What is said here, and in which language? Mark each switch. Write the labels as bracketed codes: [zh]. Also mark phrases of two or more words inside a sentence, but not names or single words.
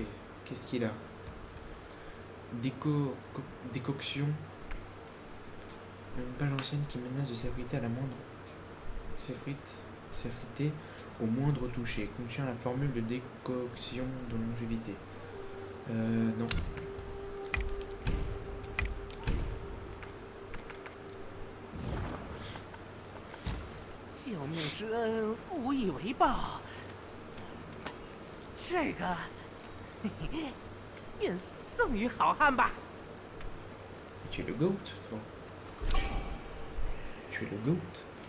[fr] Qu'est-ce qu'il a? Décoction. Une page ancienne qui menace de s'effriter à la moindre... S'effriter au moindre toucher. Contient la formule de décoction de longévité. Non. [zh] 救命之恩，无以为报。这个，嘿嘿，便送与好汉吧。 [fr] Tu es le GOAT, toi. Tu es le GOAT.